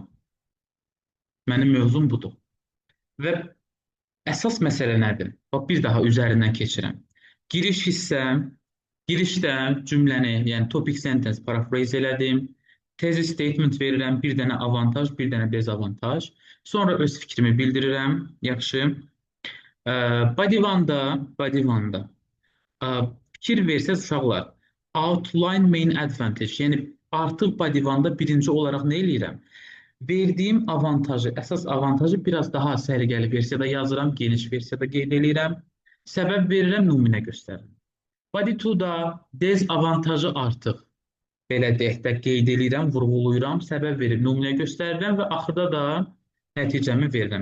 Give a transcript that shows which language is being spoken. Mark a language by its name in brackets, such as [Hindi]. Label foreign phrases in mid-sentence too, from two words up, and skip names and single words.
[Azerbaijani] Mənim mövzum budur. Və əsas məsələ nədir? Bax, bir daha üzərindən keçirəm. Giriş hissəm, girişdə cümləni, yəni [English] topic sentence [Azerbaijani] paraphrase elədim. Tezi statement verirəm, bir dənə avantaj, bir dənə dezavantaj. Sonra öz fikrimi bildirirəm, yaxşı. [English] Body one- [Azerbaijani] da fikir versəz uşaqlar, [English] outline main advantage, [Azerbaijani] yəni artıq [English] body one- [Azerbaijani] da birinci olaraq nə eləyirəm? Verdiyim avantajı, əsas avantajı biraz daha səliqəli versiyada yazıram, geniş versiyada qeyd edirəm. Səbəb verirəm, nümunə göstərirəm. Body 2-da dezavantajı artıq belə deyək də qeyd edirəm, vurğulayıram, səbəb verib nümunə göstərirəm və axırda da nəticəmi verirəm.